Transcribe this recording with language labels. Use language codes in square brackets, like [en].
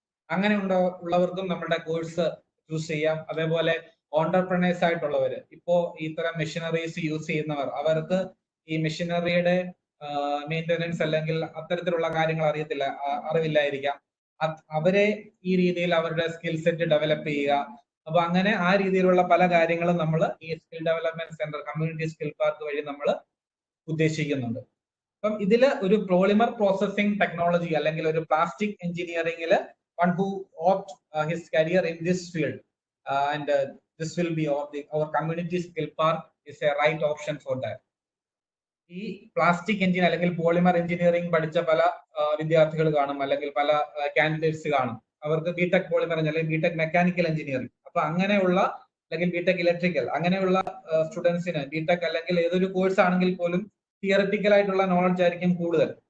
[ml] അങ്ങനെ ഉള്ളവർക്കും നമ്മുടെ കോഴ്സ് ചൂസ് ചെയ്യാം. അതേപോലെ ഓണ്ടർപ്രണേഴ്സ് ആയിട്ടുള്ളവര് ഇപ്പോ ഇത്തരം മെഷീനറീസ് യൂസ് ചെയ്യുന്നവർ അവർക്ക് ഈ മെഷീനറിയുടെ മെയിൻ്റനൻസ് അല്ലെങ്കിൽ അത്തരത്തിലുള്ള കാര്യങ്ങൾ അറിവില്ലായിരിക്കാം. അവരെ ഈ രീതിയിൽ അവരുടെ സ്കിൽ സെറ്റ് ഡെവലപ്പ് ചെയ്യുക. അപ്പൊ അങ്ങനെ ആ രീതിയിലുള്ള പല കാര്യങ്ങളും നമ്മൾ ഈ skill development centre community skill park വഴി നമ്മൾ ഉദ്ദേശിക്കുന്നുണ്ട്. അപ്പം ഇതില് ഒരു പോളിമർ പ്രോസസ്സിംഗ് ടെക്നോളജി അല്ലെങ്കിൽ ഒരു plastic എഞ്ചിനീയറിംഗില് [en] one who opt his career in this field and this will be our community skill park is a right option for that. [ml] ഈ plastic engine അല്ലെങ്കിൽ പോളിമർ എഞ്ചിനീയറിംഗ് പഠിച്ച പല വിദ്യാർത്ഥികൾ കാണും അല്ലെങ്കിൽ പല കാൻഡിഡേറ്റ്സ് കാണും. അവർക്ക് ബിടെക് പോളിമർ അല്ലെങ്കിൽ ബിടെക് മെക്കാനിക്കൽ എഞ്ചിനീയറിംഗ് അപ്പൊ അങ്ങനെയുള്ള അല്ലെങ്കിൽ ബിടെക് ഇലക്ട്രിക്കൽ അങ്ങനെയുള്ള സ്റ്റുഡൻസിന് ബിടെക് അല്ലെങ്കിൽ ഏതൊരു കോഴ്സ് ആണെങ്കിൽ പോലും തിയററ്റിക്കൽ ആയിട്ടുള്ള നോളജ് ആയിരിക്കും കൂടുതൽ.